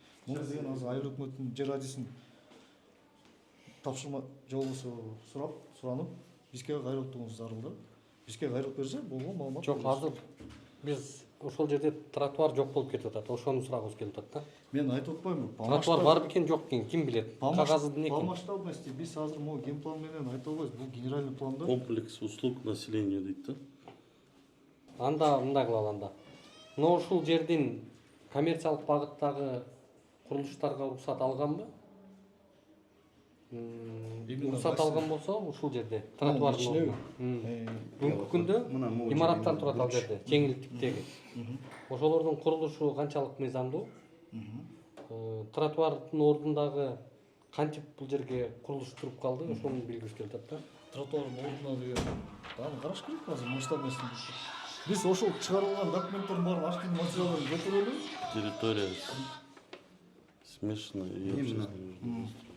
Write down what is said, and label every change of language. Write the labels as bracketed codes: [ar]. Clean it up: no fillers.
[ky] Муну деген азыр айыл өкмөттүн жер адисин тапшырма жолубусу суранып, бизге кайрылтууңуз зарыл да. Бизге кайрылып берсе, болгон маалымат. Жок, азыр биз ошол жерде тротуар жок болуп кетип атат. Ошону сурагыбыз келип атат да. Мен айтып атпаймынбы? Тротуар бар бекен, жок экен, ким билет? Кагазы эмне [ru] По [ky] экен? масштабности биз азыр могу генплан менен айта албайбыз. Бул генеральный планда. [ru] Комплекс услуг населения [ky] дейт да. Анда мындай кылалы анда. Мына ушул жердин коммерциялык багыттагы курулуштарга уруксат алганбы? Уруксат алган болсо ушул жерде тротуардын ордуна. Бүгүнкү күндө имараттар турат ал жерде, жеңил типтеги. Ошолордун курулушу канчалык мыйзамдуу? Тротуардын ордундагы кантип бул жерге курулуш туруп калды, ошону билгибиз келип атат да. Тротуардын ордуна деген аны караш керек азыр масштабныйсын. Биз ошол чыгарылган документтердин баарын архив материалдарын көтөрөлү. [ru] Территория смешанная и общественная.